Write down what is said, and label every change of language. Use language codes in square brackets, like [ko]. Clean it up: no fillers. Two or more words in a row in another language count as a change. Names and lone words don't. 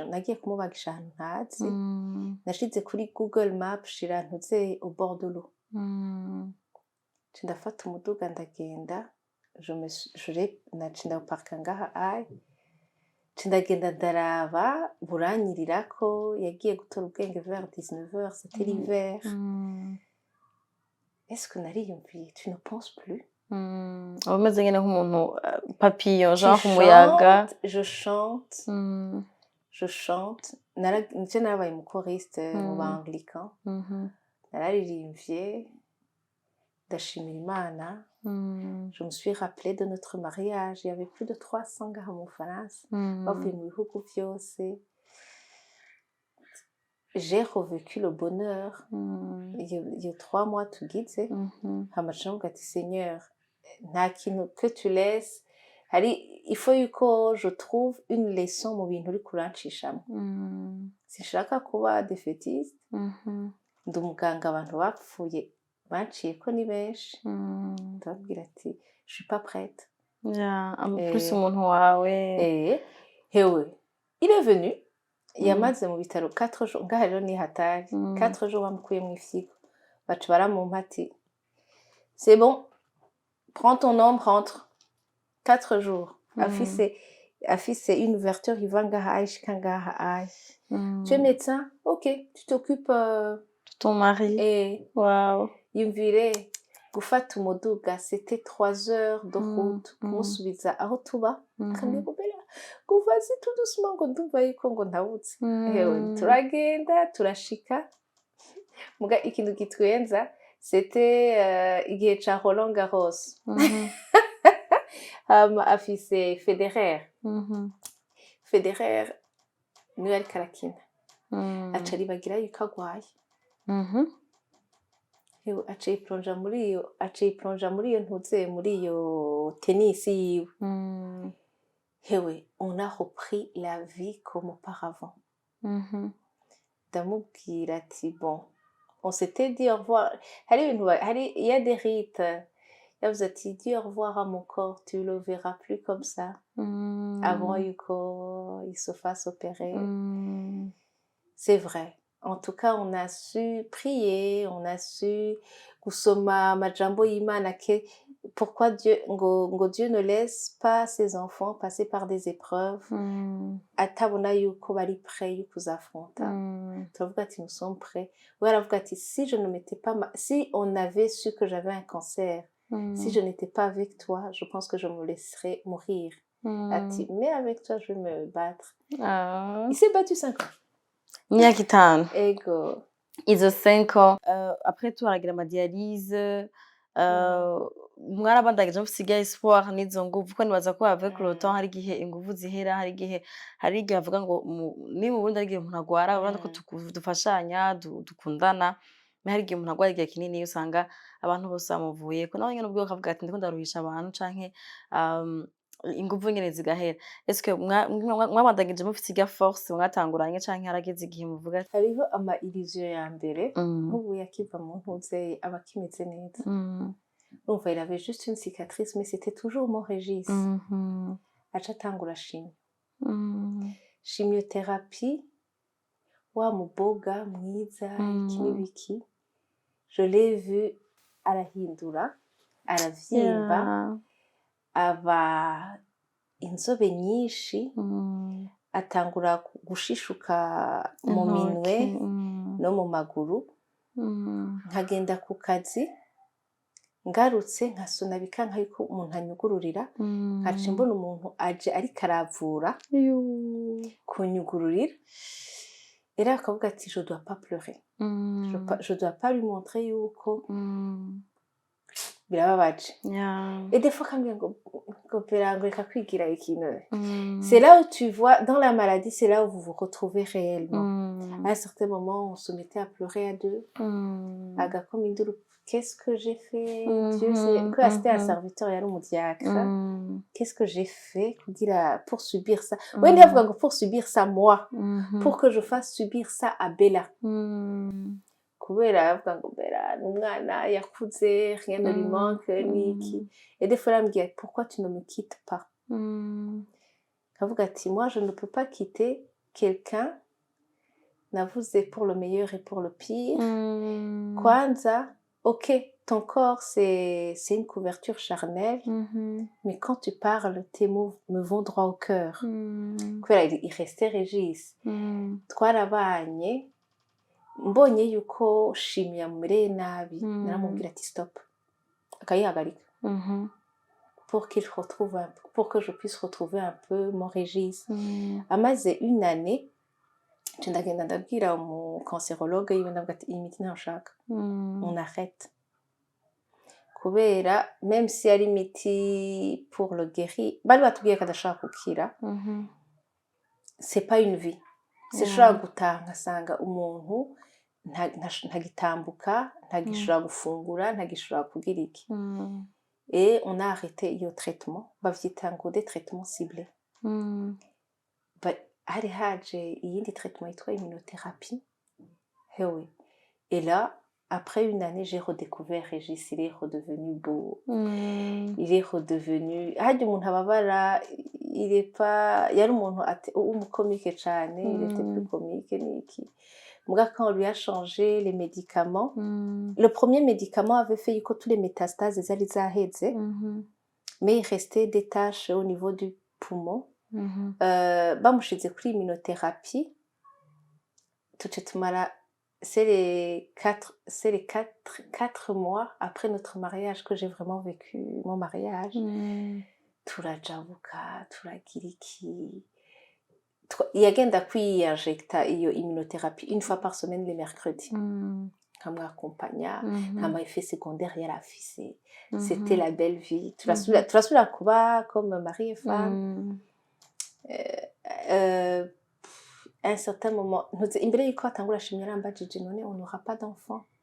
[rn] Nagiye kumubagisha ahantu ntazi, nashize kuri Google Maps shira ntuze [fr] au bord de l'eau. [rn] Ndafata umuduga ndagenda, nacinda guparka ngaha ayi, ndagenda ndaraba buranyirirako, yagiye gutora ubwenge [fr] vers 19h, c'était l'hiver. Est-ce que nariyumviye, tu ne penses plus? [rn] Umeze nyene nk'umuntu [fr] papillon genre [rn] umuyaga. [fr] Je chante. [rn] Nje narabaye umukoriste mu ba-anglican. Nararirimbye ndashimira Imana. [fr] Je me suis rappelée de notre mariage. Il y avait plus de 300 gars [rn] mu Bufaransa bavuye mu bihugu vyose. [fr] J'ai revécu le bonheur. Il y a 3 mois [rn] tugize. Hama ndavuga ati [fr] Seigneur, [rn] nta kintu [fr] que tu laisses. Il faut yuko je trouve une leçon [rn] mu bintu uri kurancishamwo. Sinshaka kuba défaitiste. Ndi umuganga abantu bapfuye banciyeko ni benshi. Ndababwira ati [fr] je suis pas prête. [rn] Plus umuntu wawe. [fr] Hewe il est venu. [rn] Yamaze mu bitaro 4 jours. Ngaha rero ni hatari. 4 jours bamukuye mu ifyigo. Baca baramumpa ati [fr] c'est bon, prends ton homme, rentre. [rn] 4 jours. Afise [fr] une ouverture [rn] iva ngaha ayi shika ngaha ayi. [fr] Tu es médecin? Ok, tu t'occupes ton mari. Wow. [rn] Yumvire gufata umuduga, [fr] c'était 3 heures de route [rn] kumusubiza aho tuba. Kandi Bella kuvazi [fr] tout doucement [rn] ngo ndumva yuko ngo ndabutse. Hewe turagenda turashika. Muga ikintu gitwenza c'était igihe ca Roland Garros. Afise Federer. Federer niwe ariko arakina. Aca aribagira yuko agwaye. Hewe aca yiplonja muri iyo ntuze muri iyo tennis yiwe. [fr] Hewe on a repris la vie comme auparavant. [rn] ndamubwira ati [fr] bon on s'était dit au revoir il y a des rites [rn] yavuze ati [fr] dis au revoir à mon corps tu le verras plus comme ça avant yuko il se fasse opérer c'est vrai en tout cas on a su prier on a su [rn] gusoma amajambo y'Imana ke [fr] pourquoi Dieu ne laisse pas ses enfants passer par des épreuves [rn] atabona yuko bari [fr] prêt [rn] yo kuzafronta turavuga ati [fr] nous sommes prêts [rn] we aravuga ati [fr] si je ne m'étais pas si on avait su que j'avais un cancer si je n'étais pas avec toi je pense que je me laisserais mourir ati mais avec toi je vais me battre il s'est battu 5 ans [rn] imyaka 5 ego izo [fr] 5 ans après tout [rn] aragira amadialyse mwarabandagije mufise espoir n'izo nguvu kuko nibaza ko [fr] avec le temps [rn] hari igihe inguvu zihera hari igihe bavuga ngo ni mu Burundi hari igihe umuntu agwara urabona ko dufashanya dukundana hari igihe umuntu agwara igihe kinini usanga abantu bose bamuvuye ko nawe nyene ubwo akavuga ati ndiko ndaruhisha abantu canke inguvu nyene zigahera eske mwabandagije mufise irya force mwatanguranye canke harageze igihe muvuga hariho ama illusion ya mbere nk'ubu yakiva mu ntuze aba akimeze neza urumva [fr] il avait juste une cicatrice mais c'était toujours mon Régis [rn] aca atangura chimiothérapie wa muboga mwiza iki n'ibiki [fr] je l'ai vu [rn] arahindura aravyimba aba inzobe nyinshi atangura gushishuka mu minwe no mu maguru nkagenda ku kazi ngarutse nkasona bikanka yuko umuntu anyugururira nkaca mbona umuntu aje ariko aravura kunyugururira era akavuga ati [fr] je dois pas pleurer je dois pas lui montrer [rn] yuko [fr] birababaje et des fois [rn] kambwira ngo perango reka kwigira ikintu [fr] c'est là où tu vois dans la maladie c'est là où vous vous retrouvez réellement à un certain moment on se mettait à pleurer à deux [rn] agakoma induru [fr] qu'est-ce que j'ai fait Dieu c'est que c'était un serviteur [rn] yari umudiacre [fr] qu'est-ce que j'ai fait pour subir ça oui [rn] ndavuga ngo [fr] pour subir ça moi pour que je fasse subir ça à Bella [rn] kubera avuga ngo [fr] Bella [rn] n'umwana yakuze [fr] rien ne lui manque niki et des fois il me dit pourquoi tu ne me quittes pas [rn] kavuga ati [fr] moi je ne peux pas quitter quelqu'un navuze pour le meilleur et pour le pire kwanza ok ton corps c'est une couverture charnelle mais quand tu parles tes mots me vont droit au cœur kubera il restait Régis [rn] twarabanye mbonye yuko [fr] chimie [rn] yamumereye nabi naramubwira ati stop akayihagarika [fr] pour qu'il retrouve pour que je puisse retrouver un peu mon Régis amaze une [rn] année ndagenda ndabwira umu cancérologue yiwe ndavuga ati iyi miti ntashaka [fr] on arrête [rn] kubera même si ari miti [fr] pour le guérir [rn] bari batubwiye ko adashaka gukira [fr] c'est pas une vie [rn] sishobora gutaha nkasanga umuntu ntagitambuka ntagishobora gufungura ntagishobora kugira iki [fr] et on a arrêté [rn] iyo traitement bavyita ngo [fr] des traitements ciblés [rn] hari haje iyindi traitement yitwa immunothérapie hewe [fr] et là après une année j'ai redécouvert Régis il est redevenu beau il est redevenu [rn] harya umuntu ababara [fr] il est pas [rn] yari umuntu umucomique cane [fr] il était plus comique [rn] niki muga [fr] quand on lui a changé les médicaments le premier médicament avait fait que tous les métastases [rn] zari zaheze [fr] mais il restait des taches au niveau du poumon [rn] bamushize kuri immunothérapie tuce tumara [fr] c'est les 4 mois après notre mariage que j'ai vraiment vécu mon mariage [rn] turajabuka turagira iki yagenda kwiyinjecta iyo immunothérapie [fr] une fois par semaine les mercredis [rn] nkamwakompanya nta effet secondaire yari afise [fr] c'était la belle vie [rn] turasubira kuba [fr] comme mari et femme à un certain moment [rn] imbere yuko atangura chimie yarambajije [fr] none on n'aura pas d'enfant